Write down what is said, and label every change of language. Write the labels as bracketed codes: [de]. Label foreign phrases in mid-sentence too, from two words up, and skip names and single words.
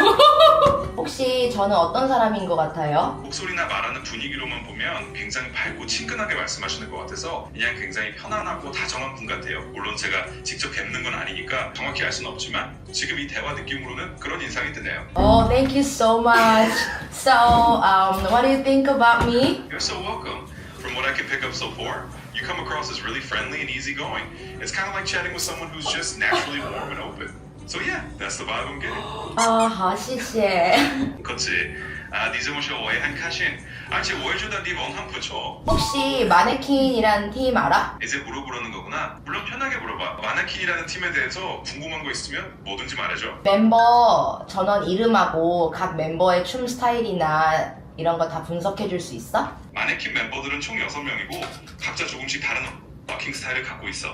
[ko] 혹시 저는 어떤 사람인 것 같아요? 목소리나 말하는 분위기로만 보면 굉장히 밝고 친근하게 말씀하시는 것 같아서 그냥 굉장히 편안하고 다정한 분 같아요. 물론 제가 직접 뵙는 건 아니니까 정확히 알 수는 없지만 지금 이 대화 느낌으로는 그런 인상이 드네요. [en] Oh, thank you so much. So, what do you think about me? You're so welcome. From what I can pick up so far, you come across as really friendly and easygoing. It's kind of like chatting with someone who's just naturally warm and open. So yeah, that's the vibe I'm getting. [zh] 好，谢谢。 [ko] 그렇지. 아, [zh] 你这么说我也很开心. 而且我也觉得你文很不错. [ko] 혹시 마네킹이란 팀 알아? 이제 물어보려는 거구나. 물론 편하게 물어봐. 마네킹이라는 팀에 대해서 궁금한 거 있으면 뭐든지 말해줘. 멤버 전원 이름하고 각 멤버의 춤 스타일이나 이런 거 다 분석해 줄 수 있어? 마네킹 멤버들은 총 6명이고 각자 조금씩 다른 워킹 스타일을 갖고 있어.